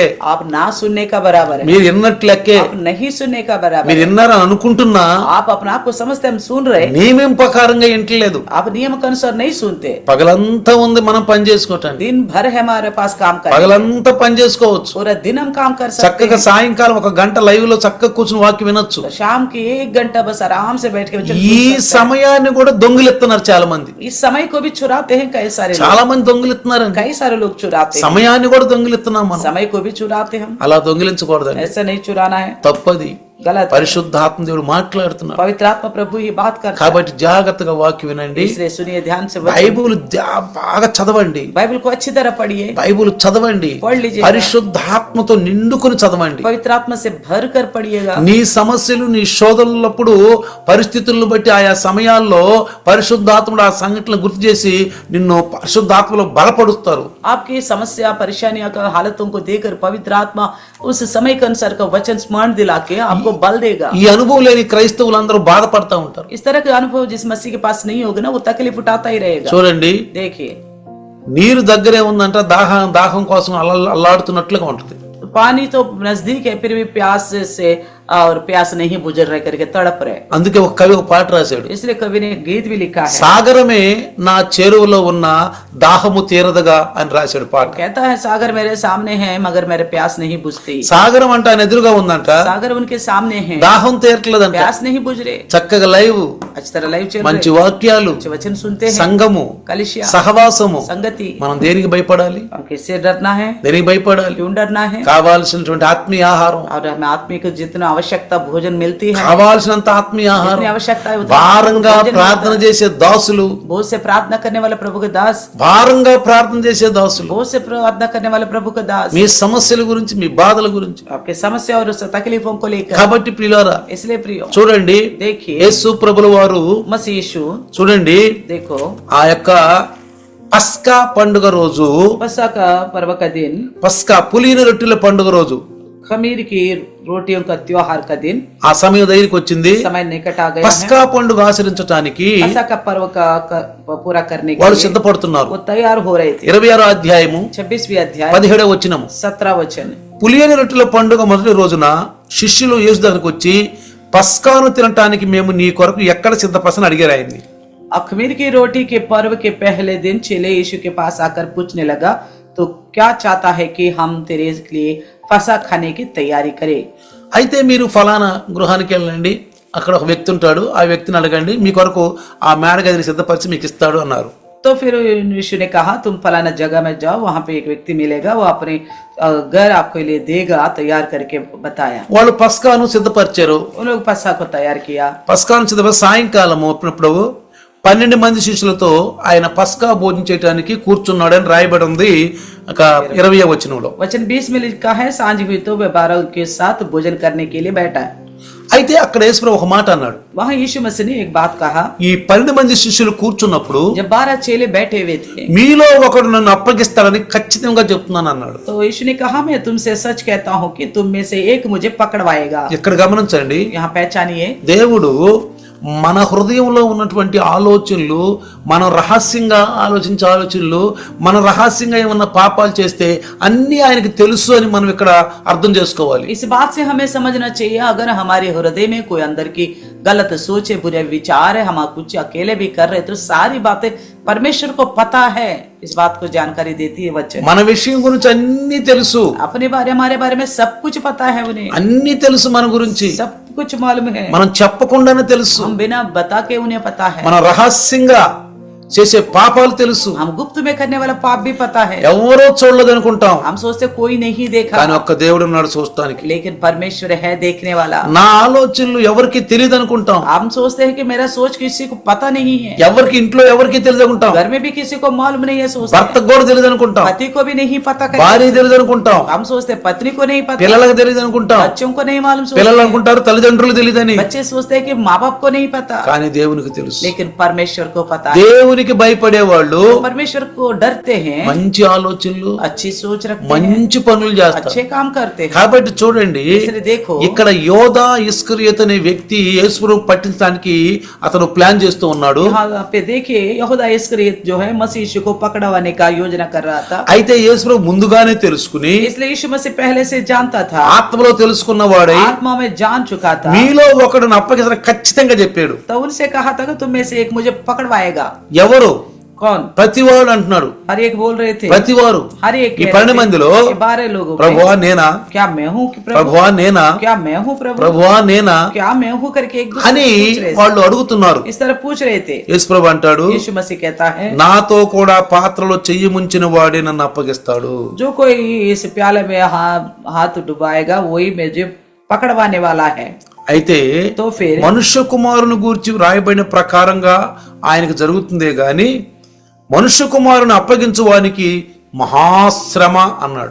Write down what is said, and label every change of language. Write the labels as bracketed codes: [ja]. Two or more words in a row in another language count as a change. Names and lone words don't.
[hi] आप ना सुनने का बराबर है, [te] మీరు విన్నట్లు లెక్కే. [hi] आप नहीं सुनने का बराबर [te] మీరు [hi] है। [te] విన్నారని అనుకుంటున్నా [hi] आप अपना आप को समझते हम सुन रहे, [te] నియమం ప్రకారంగా వింటలేదు. [hi] आप नियम के अनुसार नहीं सुनते। [te] పగలంతా ఉంది మనం పని చేసుకోవటానికి, [hi] दिन भर है हमारे पास काम करने, [te] పగలంతా పని చేసుకోవచ్చు. [hi] पूरा दिन हम काम कर सकते [te] చక్కగా [hi] हैं। [te] సాయంకాలం 1 గంట లైవ్ లో చక్కగా కూర్చుని వాక్యం వినొచ్చు. [hi] तो शाम की 1 घंटा बस आराम से बैठ के वचन [te] ఈ [hi] सुन सकते हैं। [te] సమయాన్ని కూడా దొంగిలిస్తున్నారు చాలా మంది. [hi] इस समय को भी चुराते हैं कई सारे लोग, [te] చాలా మంది దొంగిలిస్తున్నారండి. [hi] कई सारे लोग चुराते हैं, [te] సమయాన్ని కూడా దొంగిలిస్తున్నాం మనం. [hi] समय को भी चुराते हम। [te] అలా దొంగిలించకూడదండి, [hi] ऐसा नहीं चुराना है, [te] తప్పది. [hi] गलत है। [te] పరిశుద్ధాత్మ దేవుడు మాట్లాడుతున్నాడు [hi] पवित्र आत्मा प्रभु ये बात करता है, [te] కాబట్టి జాగ్రత్తగా వాక్యం వినండి. [hi] इसलिए सुनिए ध्यान से वचन। [te] బైబుల్ బాగా చదవండి, [hi] बाइबल को अच्छी तरह पढ़िए, [te] బైబుల్ చదవండి, [hi] पढ़ लीजिए, [te] పరిశుద్ధాత్మతో నిండుకొని చదవండి. [hi] पवित्र आत्मा से भर कर पढ़िएगा। [te] నీ సమస్యలు నీ శోధనలప్పుడు పరిస్థితులను బట్టి ఆయా సమయాల్లో పరిశుద్ధాత్ముడు ఆ సంఘటనలు గుర్తు చేసి నిన్ను పరిశుద్ధాత్మలో బలపడుస్తారు. [hi] आपकी समस्या परेशानियां का हालतों को देखकर पवित्र आत्मा उस समय के अनुसार का वचन स्मरण दिला के आपको बल देगा। [te] ఈ అనుభవం లేని క్రైస్తవులందరూ బాధపడతా ఉంటారు. [hi] इस तरह का अनुभव जिस मसीह के पास नहीं होगा ना, वो तकलीफ उठाता ही रहेगा। [te] చూడండి, [hi] देखिए [te] నీరు దగ్గరే ఉందంట, దాహం కోసం అల్లాడుతున్నట్లుగా ఉంటుంది. [hi] पानी तो नजदीक है फिर भी प्यास से और प्यास नहीं बुझ रहे करके तड़प रहे। [te] అందుకే ఒక కవి ఒక పాట రాశాడు, [hi] इसलिए कवि ने गीत भी लिखा है, [te] సాగరమే నా చెరువులో ఉన్న దాహము తీరదగా అని రాశాడు పాట. [hi] कहता है सागर मेरे सामने है मगर मेरे प्यास नहीं बुझती। [te] సాగరం అంటే ఆయన ఎదురుగా ఉందంట, [hi] सागर उनके सामने है, [te] దాహం తీరట్లేదంట. [hi] प्यास नहीं बुझ रहे। [te] చక్కగా లైవ్, [hi] अच्छी तरह लाइव चल [te] మంచి [hi] रहे, [te] వాక్యాలు, [hi] अच्छे वचन सुनते हैं, [te] సంఘము, [hi] कलिसिया, [te] సహవాసము. [hi] संगति। [te] మనం దేనికి భయపడాలి? [hi] हम किससे डरना है? [te] దేనికి భయపడాలి? [hi] क्यों डरना है? [te] కావాల్సినటువంటి ఆత్మీయ ఆహారం, [hi] और हमें आत्मिक जितना आवश्यकता भोजन मिलती है, [te] కావాల్సినంత ఆత్మీయ ఆహారం, [hi] जितनी आवश्यकता है उतना [te] భారంగా [hi] भोजन [te] ప్రార్థన [hi] मिलता है। [te] చేసే దాసులు, [hi] बहुत से प्रार्थना करने वाले प्रभु के दास, [te] భారంగా ప్రార్థన చేసే దాసులు, [hi] बहुत से प्रार्थना करने वाले प्रभु के दास, [te] మీ సమస్యల గురించి, మీ బాధల గురించి. [hi] आपके समस्या और उस तकलीफों को लेकर। [te] కాబట్టి ప్రియులారా [hi] इसलिए प्रियो [te] చూడండి, [hi] देखिए, [te] యేసు ప్రభుల వారు [hi] मसीह यीशु [te] చూడండి [hi] देखो [te] ఆ యొక్క పస్కా పండుగ రోజు, [hi] पस्का का पर्व का दिन, [te] పస్కా పులిన రొట్టెల పండుగ రోజు, [hi] खमीर की रोटियों का त्योहार का दिन, [te] ఆ సమయం దగ్గరికి వచ్చింది. [hi] समय निकट आ गया है। [te] పస్కా పండుగ ఆచరించడానికి [hi] पस्का का पर्व का पूरा करने के [te] వాళ్ళు [hi] लिए [te] సిద్ధపడుతున్నారు. [hi] वो तैयार हो रहे थे। [te] 26వ అధ్యాయము [hi] 26वीं अध्याय [te] 17వ వచనము. [hi] 17 वचन। [te] పులియని రొట్టెల పండుగ మొదటి రోజున శిష్యులు యేసు దగ్గరకు వచ్చి పస్కాను తినటానికి మేము నీ కొరకు ఎక్కడ సిద్ధపరచని అడిగారు ఆయన్ని. [hi] अखमीर की रोटी के पर्व के पहले दिन चेले यीशु के पास आकर पूछने लगा, तो क्या चाहता है कि हम तेरे लिए फसा खाने की तैयारी करें? [te] అయితే మీరు ఫలానా గృహానికి వెళ్ళండి, అక్కడ ఒక వ్యక్తి ఉంటాడు, ఆ వ్యక్తిని అడగండి, మీ కొరకు ఆ మేడగదిని సిద్ధపరిచి మీకు ఇస్తాడు అన్నారు. [hi] तो फिर यीशु ने कहा, तुम फलाना जगह में जाओ, वहां पे एक व्यक्ति मिलेगा, वो अपने घर आपके लिए देगा, तैयार करके बताया। [te] వాళ్ళు పస్కాను సిద్ధపరిచారు. [hi] उन लोग फसा को तैयार किया। [te] పస్కాను సిద్ధపరిచి సాయంకాలము ఇప్పుడు 12 మంది శిష్యులతో ఆయన పస్కా భోజనం చేయడానికి కూర్చున్నాడని రాయబడి ఉంది. ఒక 20వ వచనంలో. [hi] वचन 20 में लिखा है, सांझ हुई तो वे 12 के साथ भोजन करने के लिए बैठा। [te] అయితే అక్కడ యేసు ఒక మాట అన్నాడు. [hi] वहां यीशु मसीह ने एक बात कहा, [te] ఈ 12 మంది శిష్యులు కూర్చున్నప్పుడు [hi] जब 12 चेले बैठे हुए थे, [te] మీలో ఒకడు నన్ను అప్పగిస్తాడని ఖచ్చితంగా చెప్తున్నాను అన్నాడు. [hi] तो यीशु ने कहा, मैं तुमसे सच कहता हूँ कि तुम में से एक मुझे पकड़वाएगा। [te] ఇక్కడ గమనించండి, [hi] यहाँ पहचानिए, [te] దేవుడు మన హృదయంలో ఉన్నటువంటి ఆలోచనలు, మనం రహస్యంగా ఆలోచించే ఆలోచనలు, మనం రహస్యంగా ఏమన్నా పాపాలు చేస్తే అన్ని ఆయనకి తెలుసు అని మనం ఇక్కడ అర్థం చేసుకోవాలి. [hi] इस बात से हमें समझना चाहिए, अगर हमारे हृदय में कोई अंदर की गलत सोचे, बुरे विचार है, हम कुछ अकेले भी कर रहे, तो सारी बातें परमेश्वर को पता है। इस बात को जानकारी देती है वचन। [te] మన విషయం గురించి అన్ని తెలుసు, [hi] अपने बारे, हमारे बारे में सब कुछ पता है उन्हें, [te] అన్ని తెలుసు మన గురించి. [hi] सब कुछ मालूम है, [te] మనం చెప్పకుండానే తెలుసు. [hi] हम बिना बता के उन्हें पता है। [te] మన రహస్యంగా చేసే పాపాలు తెలుసు, [hi] हम गुप्त में करने वाला पाप भी पता है। [te] ఎవరో చూడలేదు అనుకుంటాం, [hi] हम सोचते कोई नहीं देखा, [te] కానీ ఒక్క దేవుడు ఉన్నాడు చూడటానికి. [hi] लेकिन परमेश्वर है देखने वाला। [te] నా ఆలోచనలు ఎవరికి తెలియదు అనుకుంటాం, [hi] हम सोचते हैं कि मेरा सोच किसी को पता नहीं है, [te] ఎవరికి ఇంట్లో ఎవరికి తెలియదు అనుకుంటాం, [hi] घर में भी किसी को मालूम नहीं है, सोचते [te] భర్తకు కూడా తెలియదు అనుకుంటాం, [hi] पति को भी नहीं पता, [te] భార్య తెలియదు అనుకుంటాం, [hi] हम सोचते पत्नी को नहीं पता, [te] పిల్లలకు తెలియదు అనుకుంటాం, [hi] बच्चों को नहीं मालूम, [te] పిల్లలు అనుకుంటారు తల్లిదండ్రులు తెలియదని, [hi] बच्चे सोचते हैं कि माँ बाप को नहीं पता, [te] కానీ దేవునికి తెలుసు. [hi] लेकिन परमेश्वर को पता है। [te] దేవునికి భయపడే వాళ్ళు [hi] परमेश्वर को डरते हैं, [te] మంచి ఆలోచనలు, [hi] अच्छी सोच रखते हैं, [te] మంచి పనులు చేస్తారు. [hi] अच्छे काम करते हैं। [te] కాబట్టి చూడండి, [hi] इसलिए देखो, [te] ఇక్కడ యోధా ఇస్కరియోతు అనే వ్యక్తి యేసుప్రభువును పట్టించడానికి అతను ప్లాన్ చేస్తూ ఉన్నాడు. [hi] यहाँ पे देखिए, यहूदा इस्करियोत जो है मसीह यीशु को पकड़वाने का योजना कर रहा था। [te] అయితే యేసుప్రభు ముందుగానే తెలుసుకుని, [hi] इसलिए यीशु मसीह पहले से जानता था, [te] ఆత్మలో తెలుసుకున్నవాడై [hi] आत्मा में जान चुका था, [te] మీలో ఒకడు అప్పగిస్తానని ఖచ్చితంగా చెప్పాడు. [hi] तो उनसे कहा था कि तुम में से एक मुझे पकड़वाएगा। [te] ఎవరు? [hi] कौन? [te] ప్రతివాడు అంటున్నాడు. [hi] हर एक बोल रहे थे, [te] ప్రతివారు. [hi] हर एक [te] ఈ [hi] कह [te] 12 [hi] रहे थे, [te] మందిలో [hi] ये 12 लोगों में, [te] ప్రభువా నేనా, [hi] क्या मैं हूँ कि प्रभु, [te] ప్రభువా నేనా, [hi] क्या मैं हूँ प्रभु, [te] ప్రభువా నేనా [hi] क्या मैं हूँ करके एक दूसरे [te] అని [hi] से पूछ रहे थे। [te] వాళ్ళు అడుగుతున్నారు. [hi] इस तरह पूछ रहे थे। [te] యేసుప్రభు అంటాడు, [hi] यीशु मसीह कहता है, [te] నాతో కూడా పాత్రలో చెయ్యి ముంచిన వాడే నన్ను అప్పగిస్తాడు. [hi] जो कोई इस प्याले में हाथ डुबाएगा वही मुझे पकड़वाने वाला है। [te] అయితే [hi] तो फिर [te] మనుష్య కుమారుని గూర్చి రాయబడిన ప్రకారంగా ఆయనకు జరుగుతుందే గాని మనుష్య కుమారుని అప్పగించువానికి మహాశ్రమ అన్నాడు.